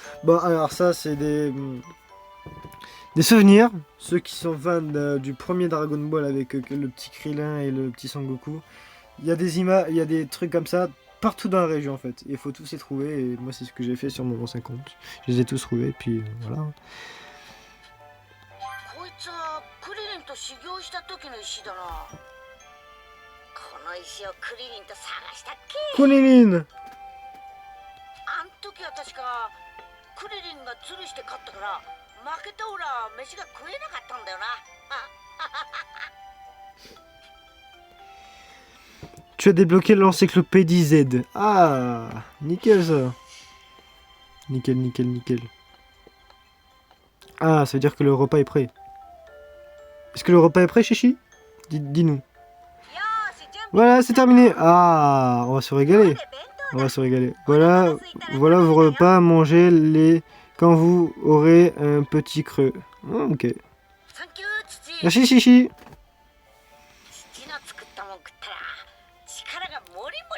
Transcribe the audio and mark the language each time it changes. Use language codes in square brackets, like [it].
[fr] Bon, alors ça, c'est des souvenirs. Ceux qui sont fans du premier Dragon Ball avec le petit Krillin et le petit Son Goku. Il y a des images, il y a des trucs comme ça partout dans la région en fait. Il faut tous les trouver et moi c'est ce que j'ai fait sur mon ancien compte. Je les ai tous trouvés et puis voilà. [ja] こいつはクリリンと修行した時の石だな。この石をクリリンと探したっけ。 Kunilin! あん時は確かクリリンがズルして勝ったから負けたオラは飯が食えなかったんだよな。 [fr] Tu as débloqué l'encyclopédie Z. Ah! Nickel ça! Nickel, nickel, nickel. Ah, ça veut dire que le repas est prêt. Est-ce que le repas est prêt, Chichi? Dis-nous. [ja] よーし、準備 [fr] Voilà, c'est terminé. Ah, on va se régaler. [ja] で弁 [fr] On [ja] 当 [fr] va [ja] だ。 [fr] se régaler. Voilà, voilà vos repas. Mangez-les quand vous aurez un petit creux. Ah, ok. [ja] サンキュー父。 [fr] Merci, Chichi. [ja] 父の作ったもん食ったら力がもりも